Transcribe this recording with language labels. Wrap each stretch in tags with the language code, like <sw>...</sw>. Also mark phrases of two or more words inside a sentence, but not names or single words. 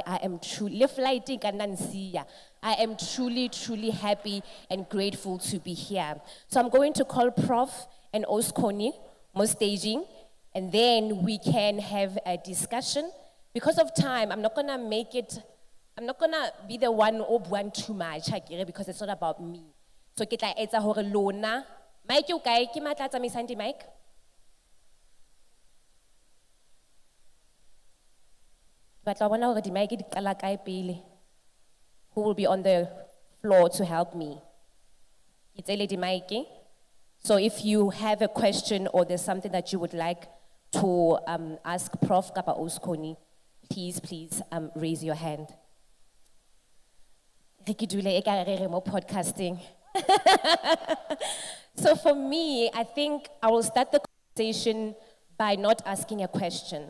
<en>I am truly happy and grateful to be here. So I'm going to call Prof and Oskoni, more staging, and then we can have a discussion. Because of time, I'm not going to be the one who buang too much because it's not about me.</en> <st>So ke tla etsa hore lona, mic o kae ke matla tsamaisang di mic? Batla bona hore di mic di qala kae pele.</st> <en>Who will be on the floor to help me?</en> <st>Ke tsele di mic.</st> <en>So if you have a question or there's something that you would like to ask Prof kapa Oskoni, please raise your hand. Podcasting. So for me, I think I will start the conversation by not asking a question.</en>